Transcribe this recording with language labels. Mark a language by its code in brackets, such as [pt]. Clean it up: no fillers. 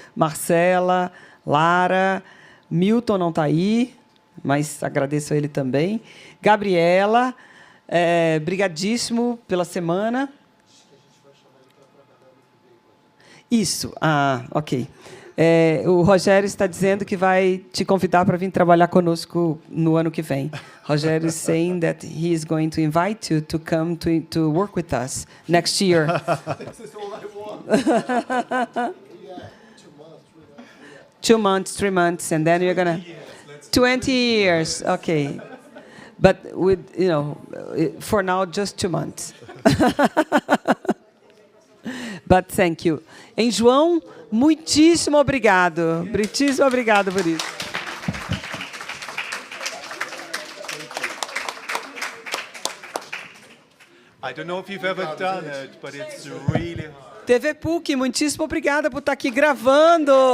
[pt] Marcela, Lara, Milton não está aí, mas agradeço a ele também. Gabriela, brigadíssimo pela semana. Isso, ok. O Rogério está dizendo que vai te convidar para vir trabalhar conosco no ano que vem. [en] Rogério is saying that he is going to invite you to come to work with us next year. This is all I want. 2 months, 3 months, and then you're gonna 20 years. Okay, but with for now just 2 months. But thank you. [pt] Em João, muitíssimo obrigado. Muitíssimo obrigado por isso. [en] I don't know if you've ever done it, but it's really... [pt] TV PUC, muitíssimo obrigada por estar aqui gravando.